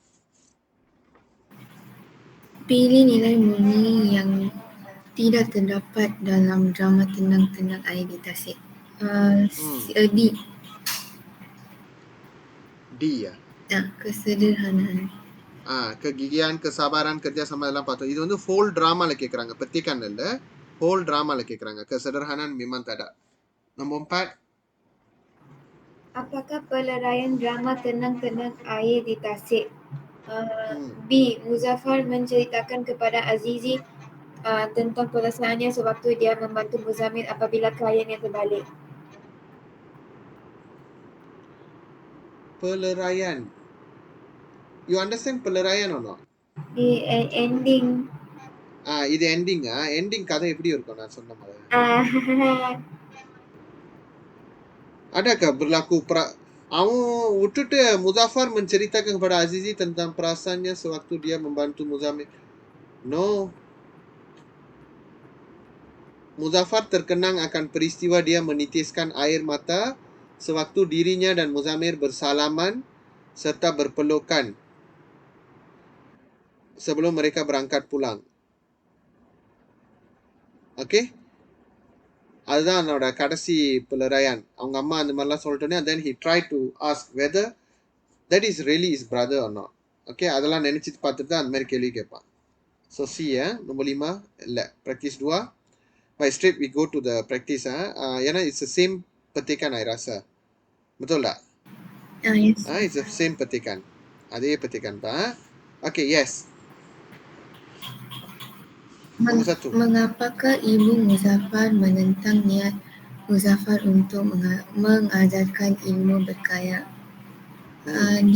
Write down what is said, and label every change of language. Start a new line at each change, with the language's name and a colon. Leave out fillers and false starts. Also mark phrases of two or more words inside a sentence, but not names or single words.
Malay: Pilih nilai murni yang tidak terdapat dalam drama Tenang-Tenang Air di Tasik. D. D ya. Kesederhanaan. Kegigihan, kesabaran, kerjasama dalam patuh.
Tamil: இது வந்து
English: whole drama
Tamil: ல கேக்குறாங்க. பெத்திக்கான இல்ல.
English: whole drama
Tamil: ல கேக்குறாங்க.
Malay: Kesederhanaan memang tak ada. Nombor 4. Apakah peleraian drama Tenang-Tenang Air di Tasik? B. Muzaffar menceritakan kepada Azizi tentang perasaannya sewaktu dia membantu Muzammil apabila kliennya terbalik. Peleraian.
English: You understand peleraian or not? The ending.
Tamil: இது ending. Ending கதை எப்படி இருக்கும் நான் சொன்ன மாதிரி?
Malay: Adakah berlaku
Tamil: அவன் விட்டுட்டு
Malay: Muzaffar menceritakan kepada Azizi tentang perasaannya sewaktu dia membantu Muzammil.
English: No.
Malay: Muzaffar terkenang akan peristiwa dia menitiskan air mata sewaktu dirinya dan Muzammil bersalaman serta berpelukan sebelum mereka berangkat pulang.
Tamil: Okay? அதுதான் அவனோட கடைசி பிளராயன். அவங்க அம்மா அந்த மாதிரிலாம் சொல்லிட்டோன்னே
English: then he tried to ask whether that is really his brother or not.
Tamil: Okay, அதெல்லாம் நினைச்சிட்டு பார்த்துட்டு தான் அந்த மாதிரி கேள்வி கேட்பான். So C nombor 5 இல்லை practice 2.
English: By straight we go to the practice. ஏன்னா it's the same petikan I rasa.
Malay: Betul tak?
English: Yes. It's the same petikan. அதே petikan pak. Okay, yes.
Malay: Mengapakah Ibu Muzaffar menentang niat Muzaffar untuk mengajarkan ilmu berkayak? D.